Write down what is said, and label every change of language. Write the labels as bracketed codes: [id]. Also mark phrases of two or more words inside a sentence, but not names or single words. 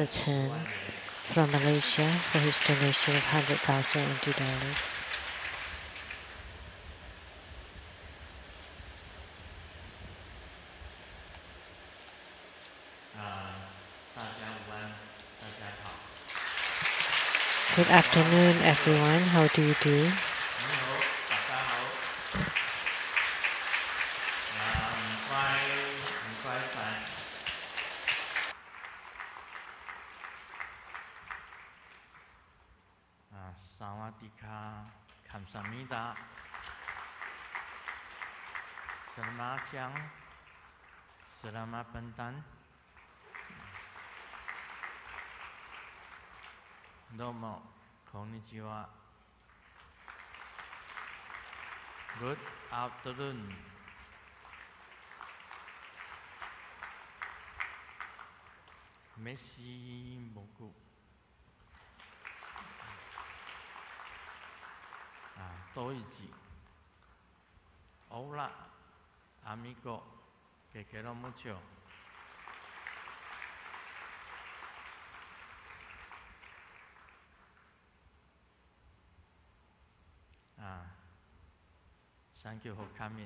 [en] Chen from Malaysia for his donation of 100,000 NT dollars. Good afternoon, everyone. How do you do? [th] Sawadika, kamsamida, [ms] selamat siang, selamat petang, [ja] domo, konnichiwa, [en] good afternoon. [fr] Merci beaucoup. [es] Hola, amigo, que quiero mucho. [en] Thank you for coming.